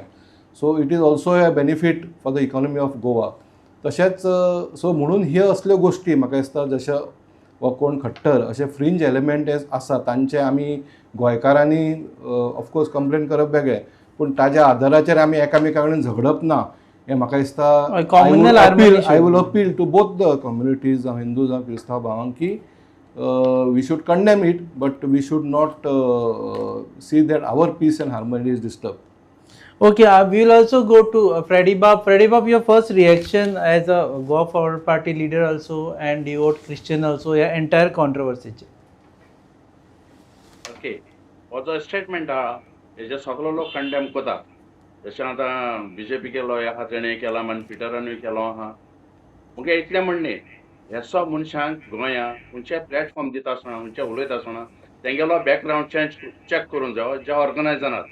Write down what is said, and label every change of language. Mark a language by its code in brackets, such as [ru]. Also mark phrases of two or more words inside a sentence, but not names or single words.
[en] so it is also a benefit for the economy of Goa. [kok] तशेंच सो म्हणून ह्यो असल्यो गोश्टी म्हाका दिसता जशे वा कोण खट्टर अशे [en] fringe element [kok] आसा तांचे आमी गोंयकारांनी ऑफकोर्स कंप्लेन करप वेगळें, पूण ताज्या आदाराचेर आमी एकामेका कडेन झगडप ना हें म्हाका दिसता. [en] communal harmony I will appeal to both the communities, Hindus [kok] आनी क्रिस्तांव भावांक, की [en] we should condemn it, but we should not see that our peace and harmony is disturb. Okay, we will also go to Freddy Bab. Freddy Bab, your first reaction as a Goa Forward Party leader also and you vote Christian also, yeah, entire controversy. [kok] ओके, हो जो स्टेटमेंट आहा हेजे सगळो लोक कंडेम करता. जशें आतां BJP केलो, ह्या तेणें केला, मन पिटरानूय केलो आहा. मुगे इतलें म्हणणे, हे सब मनशांक गोंया खंयचे प्लॅटफॉर्म दिता आसतना, खंयचे उलयता आसतना तेंगेलो [en] background check [kok] करून जावो ज्या ऑर्गनायजनात.